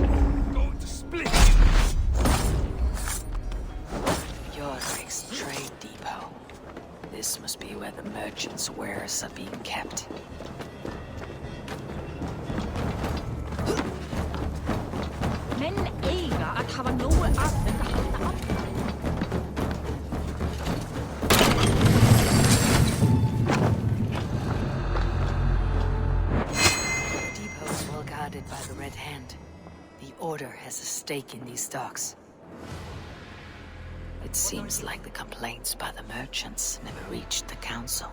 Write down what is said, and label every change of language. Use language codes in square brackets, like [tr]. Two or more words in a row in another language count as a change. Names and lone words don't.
[en] Going to split! Jorvik's trade depot. This must be where the merchants' wares are being kept. [is] Men eiga að hafa nógu af þeim að halda áfram. [en] The depot is well guarded by the Red Hand. The Order has a stake in these docks. It seems like the complaints by the merchants never reached the council.